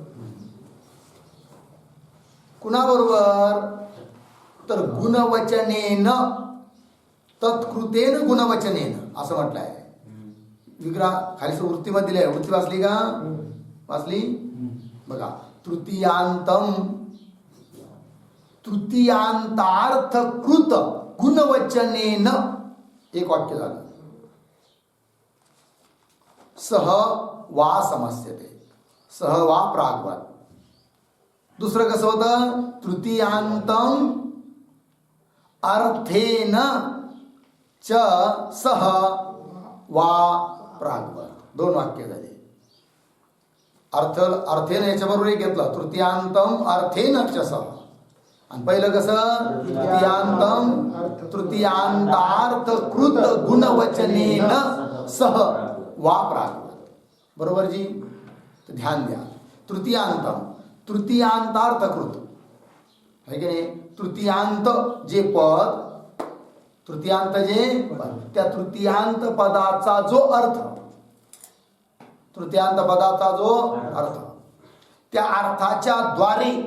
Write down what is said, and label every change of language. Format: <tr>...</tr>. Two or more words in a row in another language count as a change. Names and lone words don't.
<mr>कुणाबरोबर? तर</mr> <sa>गुणवचनेन, तत्कृतेन गुणवचनेन</sa> <mr>असं म्हटलं आहे. विग्रह खाली वृत्तीमध्ये दिले आहे. वृत्ती वाचली का? वाचली. बघा.</mr> <sa>तृतीयांतम तृतीयांतार्थ कृत गुणवचनेन</sa> <mr>एक वाक्य झालं.</mr> <sa>सह वा समस्यते, सह वा प्राग्वत.</sa> <mr>दुसरं कसं होतं?</mr> <sa>तृतीयांतम अर्थेन च सह वा प्राग्वत.</sa> <mr>दोन वाक्य झाले. अर्थेन याच्याबरोबर एक घेतलं,</mr> <sa>तृतीयांतम अर्थेन च सह.</sa> <mr>आणि पहिलं कसं?</mr> <sa>तृतीयांतम तृतीयांतार्थ कृत गुणवचनेन सह वा प्राग्वत.</sa> <mr>बरोबर जी. तर ध्यान द्या.</mr> <sa>तृतीयांतम तृतीयांतार्थकृत</sa> <mr>आहे की नाही? तृतीयांत जे पद, तृतीयांत जे पद, त्या तृतीयांत पदाचा जो अर्थ, तृतीयांत पदाचा जो अर्थ, त्या अर्थाच्या द्वारे</mr>